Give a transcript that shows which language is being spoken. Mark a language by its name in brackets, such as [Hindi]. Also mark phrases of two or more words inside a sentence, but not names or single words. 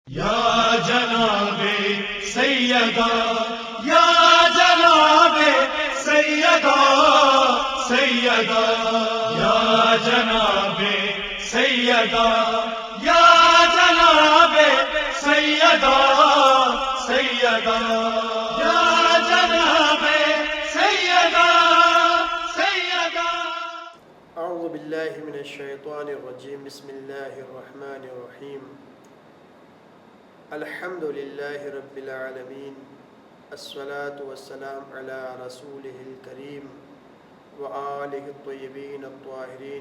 [Urdu] یا جنابِ سیدہ، یا جنابِ سیدہ، سیدہ، یا جنابِ سیدہ، یا جنابِ سیدہ، سیدہ، یا جنابِ سیدہ، سیدہ. [Arabic] أعوذ بالله من الشيطان الرجيم، بسم الله الرحمن الرحيم. الحمد لله رب العالمين، الصلاة والسلام على رسوله الكريم وآله الطيبين الطاهرين.